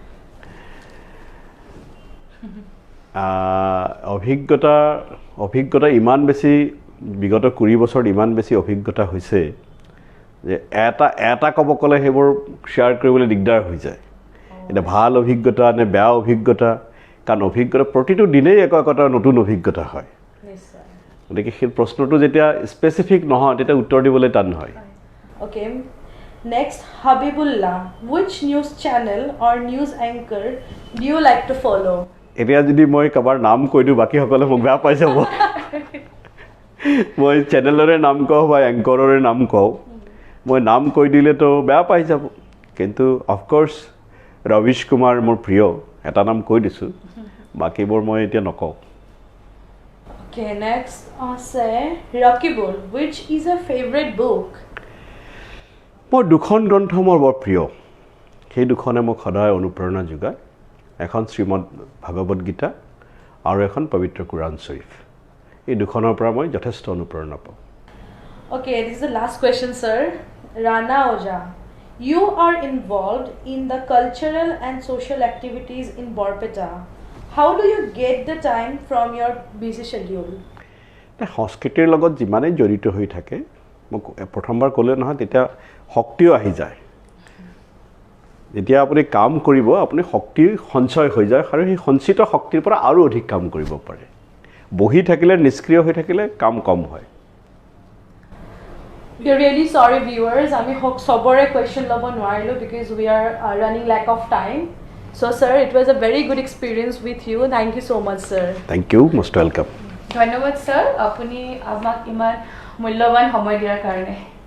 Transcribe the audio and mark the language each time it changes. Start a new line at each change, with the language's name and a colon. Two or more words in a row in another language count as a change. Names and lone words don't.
Assamese: অভিজ্ঞতা ইমান বেছি, বিগত 20 বছৰত ইমান বেছি অভিজ্ঞতা হৈছে যে এটা ক'ব ক'লে সেইবোৰ শ্বেয়াৰ কৰিবলৈ দিগদাৰ হৈ যায়। এতিয়া ভাল অভিজ্ঞতা নে বেয়া অভিজ্ঞতা, কাৰণ অভিজ্ঞতা প্ৰতিটো দিনেই একো নতুন অভিজ্ঞতা হয়। গতিকে সেই প্ৰশ্নটো যেতিয়া স্পেচিফিক নহয়, তেতিয়া উত্তৰ দিবলৈ টান হয়।
English: okay, next হাবিবুল্লাহ, which news channel or news anchor do you like to follow?
Assamese: এতিয়া যদি মই কাৰোবাৰ নাম কৈ দিওঁ, বাকীসকলে মোক বেয়া পাই যাব। মই চেনেলৰে নাম কওঁ বা এংকৰৰে নাম কওঁ, মই নাম কৈ দিলেতো বেয়া পাই যাব। কিন্তু অফক'ৰ্ছ ৰবিশ কুমাৰ মোৰ প্ৰিয়, এটা নাম কৈ দিছোঁ, বাকীবোৰ মই এতিয়া নকওঁ।
English: Okay, next আছে ৰকিবুল, which is a favorite book?
Assamese: মোৰ দুখন গ্ৰন্থ মোৰ বৰ প্ৰিয়, সেই দুখনে মোক সদায় অনুপ্ৰেৰণা যোগায়। এখন শ্ৰীমদ ভাগৱত গীতা আৰু এখন পবিত্ৰ কুৰাণ শ্বৰীফ। এই দুখনৰ পৰা মই যথেষ্ট অনুপ্ৰেৰণা পাওঁ।
English: Okay, this is the last question, sir. Rana Oja, you are involved in the cultural and social activities in Borpeta. How do you get the time from your busy schedule?
Assamese: সংস্কৃতিৰ লগত যিমানেই জড়িত হৈ থাকে, মোক প্ৰথমবাৰ ক'লে নহয়, তেতিয়া শক্তিও আহি যায়। যেতিয়া আপুনি কাম কৰিব, আপুনি শক্তি সঞ্চয় হৈ যায়, আৰু সেই সঞ্চিত শক্তিৰ পৰা আৰু অধিক কাম কৰিব পাৰে। বহি থাকিলে, নিষ্ক্ৰিয় হৈ থাকিলে কাম কম হয়।
English: We are really sorry, viewers.
Assamese: আমি সবৰে question ল'ব নোৱাৰিলোঁ
English: because we are running lack of time. So, sir, it was a very good experience with you. Thank you so much, sir. Thank you, most welcome.
Assamese: ধন্যবাদ ছাৰ, আপুনি আমাক ইমান মূল্যৱান সময় দিয়াৰ কাৰণে।